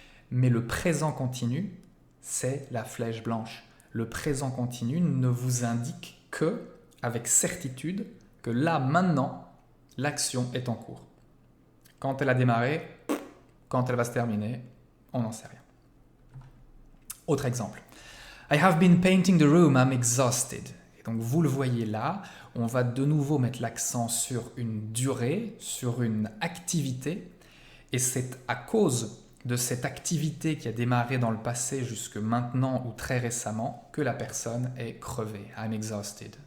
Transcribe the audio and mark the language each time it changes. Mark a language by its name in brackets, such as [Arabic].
[French] Mais le présent continu, c'est la flèche blanche. Le présent continu ne vous indique que, avec certitude, que là, maintenant, l'action est en cours. Quand elle a démarré, quand elle va se terminer, on n'en sait rien. Autre exemple. [English] I have been painting the room, I'm exhausted. [French] Et donc vous le voyez là, on va de nouveau mettre l'accent sur une durée, sur une activité, et c'est à cause de cette activité qui a démarré dans le passé jusque maintenant ou très récemment que la personne est crevée. [English] I'm exhausted.